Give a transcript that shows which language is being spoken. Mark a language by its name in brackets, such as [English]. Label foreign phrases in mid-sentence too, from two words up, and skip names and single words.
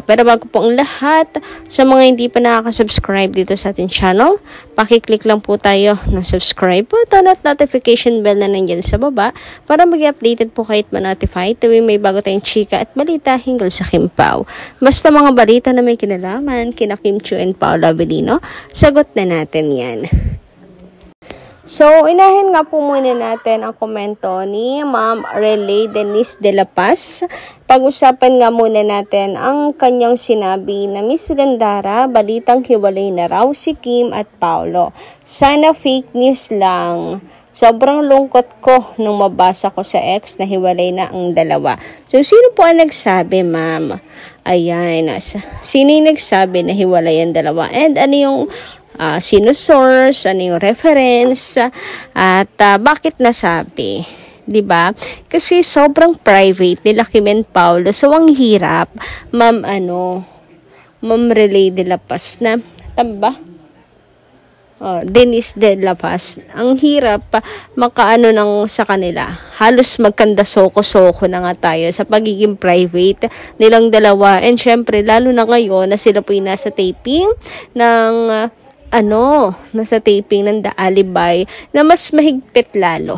[Filipino] Pero bago po ang lahat, sa mga hindi pa nakaka-subscribe dito sa ating channel, pakiclick lang po tayo ng [English] subscribe button [Filipino] at [English] notification bell [Filipino] na nandyan sa baba para mag-updated po kahit ma-notify tuwing may bago tayong chika at balita hinggil sa Kim Pao. Basta mga balita na may kinalaman kina Kim Chiu and Paolo Avellino, sagot na natin yan. So, inahin nga po muna natin ang komento ni Ma'am Relay Denise de la Paz. Pag-usapan nga muna natin ang kanyang sinabi na Miss Gandara, balitang hiwalay na raw si Kim at Paolo. Sana [English] fake news [Filipino] lang. Sobrang lungkot ko nung mabasa ko sa X na hiwalay na ang dalawa. So, sino po ang nagsabi, ma'am? Ayan, sino yung nagsabi na hiwalay ang dalawa? And ano yung sino source, ano yung reference, at bakit nasabi, 'di ba? Kasi sobrang private nila Kim and Paolo. So ang hirap, Ma'am Relay de la Paz na tamba. Denise de la Paz. Ang hirap makaano ng sa kanila. Halos magkanda soko-soko na nga tayo sa pagiging private nilang dalawa. And syempre, lalo na ngayon na sila po yung nasa taping ng nasa taping ng The Alibi na mas mahigpit lalo.